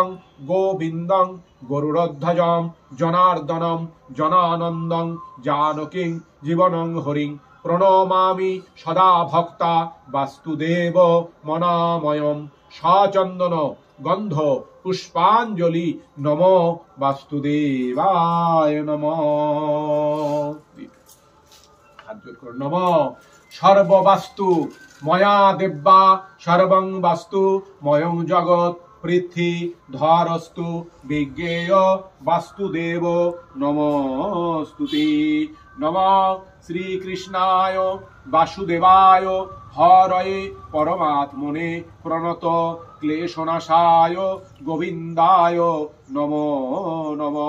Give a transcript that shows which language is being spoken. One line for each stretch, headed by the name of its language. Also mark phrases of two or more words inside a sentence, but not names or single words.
Sanskrit: गोविन्दं गरुडध्वजं जनार्दनं जनानन्दं जानकीं जीवनं हरिं प्रणमामि सदा भक्ता वासुदेव मनामयं सचन्दन गंध पुष्पाञ्जलि नमो वासुदेवाय नमः।
Bangla: জোর করো।
Sanskrit: নম সর্ববাস্তু ময়া দেব্যা সর্বং বাস্তু ময়ং জগৎ পৃথ্বী ধরস্তু বিজ্ঞেয় বাস্তুদেব নমস্তুতে। নম শ্রীকৃষ্ণায় বাসুদেবায় হরয়ে পরমাত্মনে প্রণত ক্লেশনাশায় গোবিন্দায় নমো নমঃ।